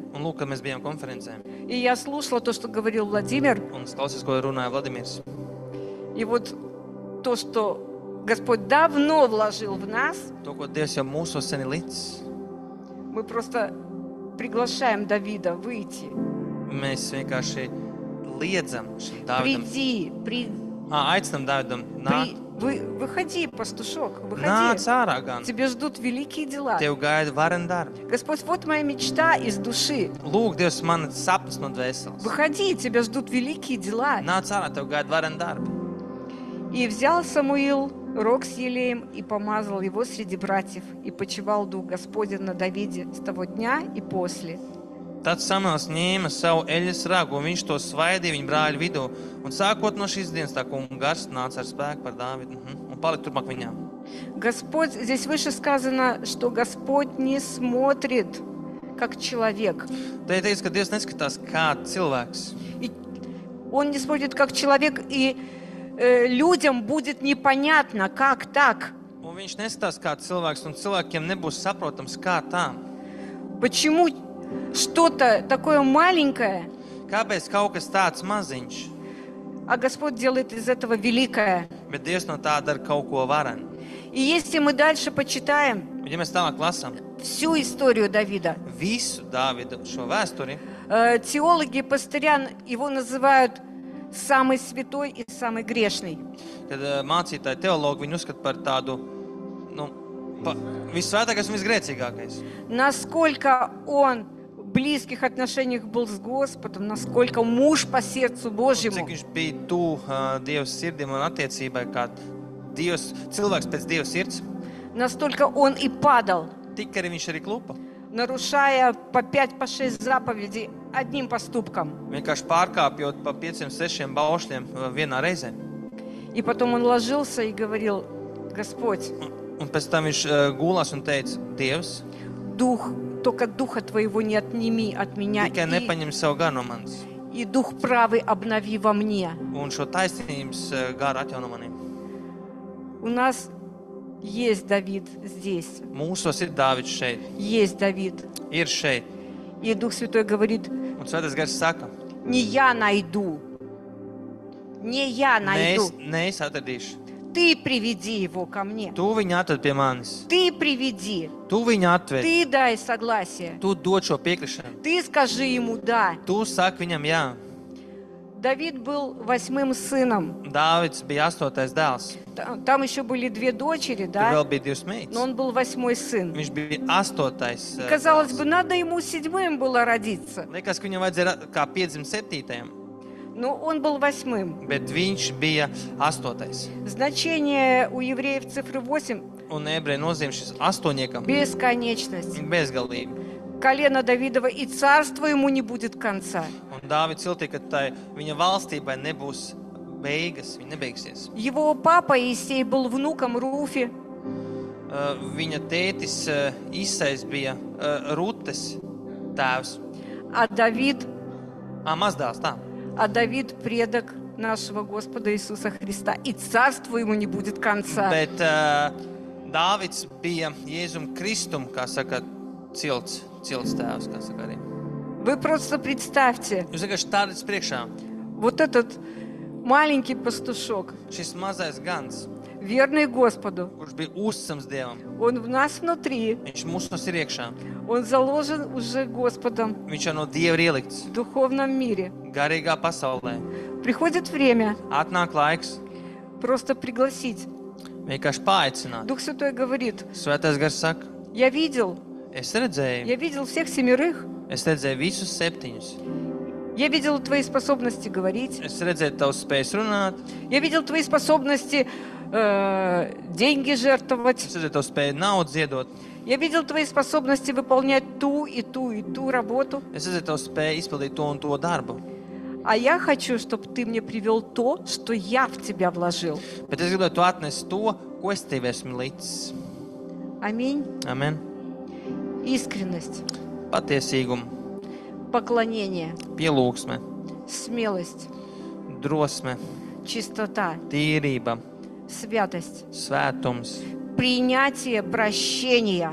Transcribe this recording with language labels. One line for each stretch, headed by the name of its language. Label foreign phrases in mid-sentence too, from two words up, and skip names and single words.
Latvian: Un lūk, kad mēs bijām konferencē,
Russian: и я слушала то, что говорил Владимир,
Latvian: un es klausījos, ko runāja Vladimirs.
Russian: и вот то, что Господь давно вложил в нас,
Latvian: To, ko Dievs jau mūsos sen ir licis,
Russian: мы просто приглашаем Давида выйти.
Latvian: mēs vienkārši liedzam šim Dāvidam.
Russian: Приди,
Latvian: Aicinam Dāvidam nākt.
Russian: Выходи, пастушок,
Latvian: Nāc
Russian: выходи.
Latvian: ārā gan.
Russian: Тебя ждут великие дела.
Latvian: Tev gaida vareni darbi.
Russian: Господь, вот моя мечта из души.
Latvian: Lūk, Dievs, man ir sapnis no dvēseles.
Russian: Выходи, тебя ждут великие дела.
Latvian: Nāc ārā, tev gaida vareni darbi.
Russian: И взял Самуил рог с елеем и помазал его среди братьев, и почивал дух Господень на Давиде с того дня и после.
Latvian: Tad Samuels ņēma savu eļļas ragu, un viņš to svaidīja viņa brāļu vidū. Un sākot no šīs dienas, tā kunga gars nāca ar spēku par Dāvidu un palika turpmāk viņam.
Russian: Господь, здесь выше сказано, что Господь не смотрит, как человек.
Latvian: Te ir teikts, ka Dievs neskatās kā cilvēks.
Russian: И Он не смотрит, как человек, и людям будет непонятно, как так.
Latvian: Un viņš neskatās kā cilvēks, un cilvēkiem nebūs saprotams, kā tā.
Russian: Почему что-то такое маленькое,
Latvian: Kāpēc kaut kas tāds maziņš,
Russian: а Господь делает из этого великое?
Latvian: bet Dievs no tā dara kaut ko varenu?
Russian: И если мы дальше почитаем
Latvian: Un, ja mēs tālāk lasām
Russian: всю историю Давида,
Latvian: visu Dāvida šo vēsturi,
Russian: теологи Пастырян его называют самый святой и самый грешный.
Latvian: kad mācītāji teologi viņu uzskata par tādu, visvētākais un visgrēcīgākais.
Russian: Насколько он в близких отношениях был с Господом, насколько муж по сердцу Божьему.
Latvian: Cik viņš bija tuvu Dieva sirdim un attiecībai, kā Dievs, cilvēks pēc Dieva sirds,
Russian: Настолько он и падал,
Latvian: tik arī viņš arī klupa.
Russian: нарушая по 5-6 заповедей одним поступком.
Latvian: Vienkārši pārkāpjot pa 5-6 baušļiem vienā reizē.
Russian: И потом он ложился и говорил: Господь,
Latvian: Un pēc tam viņš gulās un teica: Dievs,
Russian: только духа Твоего не отними от меня,
Latvian: tikai nepaņem savu garu no manis.
Russian: и дух правый обнови во мне.
Latvian: Un šo taisnības garu atjauno manī.
Russian: У нас есть Давид здесь,
Latvian: Mūsos ir Dāvids šeit,
Russian: есть Давид.
Latvian: ir šeit.
Russian: И Дух Святой говорит:
Latvian: Un Svētais Gars saka:
Russian: не я найду, не я найду,
Latvian: ne es atradīšu.
Russian: ты приведи его ко мне,
Latvian: Tu viņu atved pie manis.
Russian: ты приведи,
Latvian: Tu viņu atved.
Russian: ты дай согласие,
Latvian: Tu dod šo piekrišanu.
Russian: ты скажи ему да.
Latvian: Tu saki viņam jā.
Russian: Давид был 8-м сыном.
Latvian: Dāvids bija 8. dēls.
Russian: Там еще были 2 дочери,
Latvian: Tur
Russian: да?
Latvian: vēl bija 2 meitas.
Russian: Но он был 8-й сын.
Latvian: Viņš bija 8.
Russian: И, казалось бы, надо ему 7-м было родиться.
Latvian: Liekas, ka viņam vajadzēja kā piedzimt 7.
Russian: Но он был 8-м.
Latvian: Bet viņš bija 8.
Russian: Значение у евреев цифры 8
Latvian: Un ebreju nozīme šis 8. –
Russian: бесконечность.
Latvian: bezgalība.
Russian: Колено Давидова, и царство ему не будет конца.
Latvian: Un Dāvids ciltīja, ka tai viņa valstībai nebūs beigas, viņa nebeigsies.
Russian: Его папа Иисей был внуком Руфи.
Latvian: Viņa tētis Isais bija Rutes tēvs.
Russian: А Давид
Latvian: Mazdēls, tā.
Russian: предок нашего Господа Иисуса Христа. И царству ему не будет конца.
Latvian: Bet Dāvids bija Jēzum Kristum, kā saka, cilts tēvs, kā saka arī.
Russian: Вы просто представьте,
Latvian: Jūs vienkārši stādiet priekšā.
Russian: вот этот маленький пастушок,
Latvian: Šis mazais gans,
Russian: верный Господу,
Latvian: kurš bija uzticams Dievam,
Russian: он в нас внутри,
Latvian: viņš mūsos ir iekšā.
Russian: он заложен уже Господом
Latvian: Viņš jau no Dieva ir ielikts
Russian: в духовном мире.
Latvian: garīgā pasaulē.
Russian: Приходит время
Latvian: Atnāk laiks
Russian: просто пригласить.
Latvian: vienkārši paaicināt.
Russian: Дух Святой говорит:
Latvian: Svētais Gars saka,
Russian: я видел
Latvian: es redzēju
Russian: всех 7,
Latvian: visus 7.
Russian: я видел твои способности говорить,
Latvian: Es redzēju tavus spējas runāt,
Russian: я видел твои способности деньги жертвовать,
Latvian: es redzēju tavu spēju naudu ziedot,
Russian: я видел твои способности выполнять ту и ту и ту работу.
Latvian: es redzēju tavu spēju izpildīt to un to darbu.
Russian: А я хочу, чтобы ты мне привел то, что я в тебя вложил.
Latvian: Bet es gribētu atnest to, ko es tev esmu licis.
Russian: Аминь.
Latvian: Amen.
Russian: Искренность,
Latvian: Patiesīgumu,
Russian: поклонение,
Latvian: pielūgsme,
Russian: смелость,
Latvian: drosme,
Russian: чистота,
Latvian: tīrība,
Russian: святость,
Latvian: svētums,
Russian: принятие прощения.